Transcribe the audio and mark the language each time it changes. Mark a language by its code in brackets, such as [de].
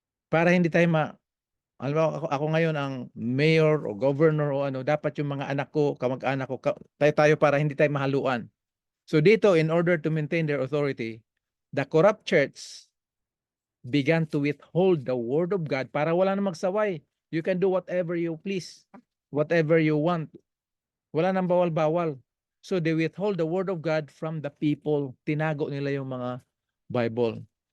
[tl] Para hindi tayo alam mo, ako ngayon ang mayor o governor o ano, dapat yung mga anak ko, kamag-anak ko, tayo para hindi tayo mahaluan. [en] So dito, in order to maintain their authority, the corrupt church began to withhold the word of God [tl] para wala na magsaway. [en] You can do whatever you please, whatever you want. [tl] Wala nang bawal-bawal. [en] So they withhold the word of God from the people. [tl] Tinago nila yung mga Bible.